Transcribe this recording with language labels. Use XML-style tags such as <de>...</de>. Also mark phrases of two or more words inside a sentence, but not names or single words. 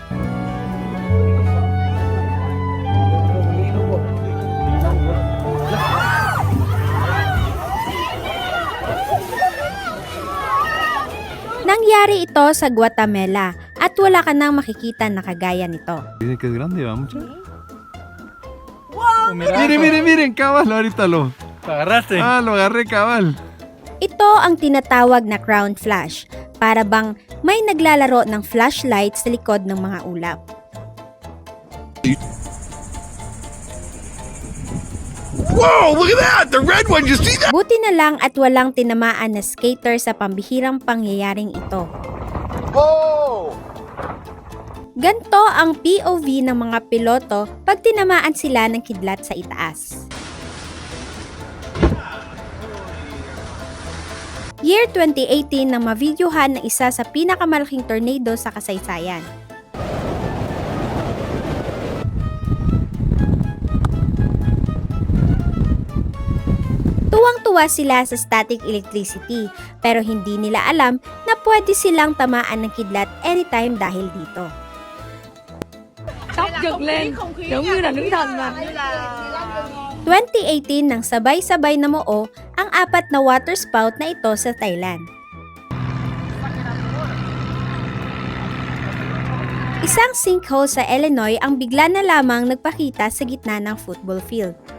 <tl>Nangyari ito sa Guatemala at wala ka nang makikita na kagaya nito.</tl> <es>Dicen que es grande, ¿va mucho? Miren, cabal, ahorita lo agarraste. lo agarré, cabal.</es> <tl>Ito ang tinatawag na crown flash, para bang may naglalaro ng flashlight sa likod ng mga ulap.</tl> <en>Whoa, look at that! The red one, you see that?</en> <tl>Buti na lang at walang tinamaan na skater sa pambihirang pangyayaring ito. Whoa! Ganto ang POV ng mga piloto pag tinamaan sila ng kidlat sa itaas. Year 2018 nang mavideohan na isa sa pinakamalaking tornado sa kasaysayan. Tuwang-tuwa sila sa</tl> <en>static electricity</en> <tl>pero hindi nila alam na pwede silang tamaan ng kidlat anytime dahil dito.</tl> <vi>Tóc giật lên, giống như là nữ thần mà.</vi> <tl>2018 nang sabay-sabay namuo ang 4 na water spout na ito sa Thailand. Isang sinkhole sa Illinois ang bigla na lamang nagpakita sa gitna ng football field.</tl>